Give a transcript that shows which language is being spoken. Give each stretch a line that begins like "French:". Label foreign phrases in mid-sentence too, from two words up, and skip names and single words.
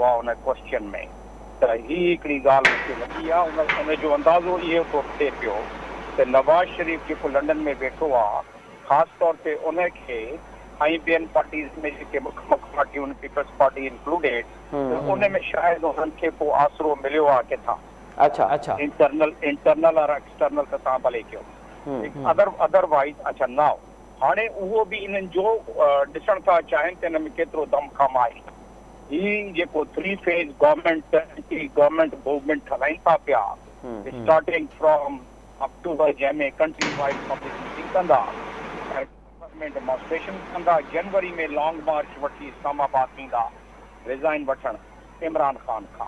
Sindhi: आहे उन क्वेश्चन में त हीअ हिकिड़ी ॻाल्हि मूंखे लॻी आहे उन जो अंदाज़ो इहो थो थिए पियो त नवाज़ शरीफ़ जेको लंडन में वेठो आहे ख़ासि तौर ते उनखे ऐं ॿियनि पार्टीज़ में जेके मुख्य पार्टियूं आहिनि, पीपल्स पार्टी इंक्लूडेड, उन में शायदि उन्हनि खे को आसरो मिलियो आहे किथां।
Urdu: اچھا اچھا,
English: internal and external
Sindhi: त तव्हां भले कयो, अदरवाइज अच्छा नाउ हाणे उहो बि इन्हनि जो ॾिसण था चाहिनि त हिन में केतिरो दमख़म आहे। ही जेको
English: 3 phase government movement
Sindhi: हलाइनि था पिया,
English: starting from October,
Sindhi: जंहिंमें
English: country wide public meeting
Sindhi: कंदा,
English: government demonstration
Sindhi: कंदा, जनवरी में
English: long march
Sindhi: वठी इस्लामाबाद ईंदा रिज़ाइन वठणु इमरान ख़ान खां।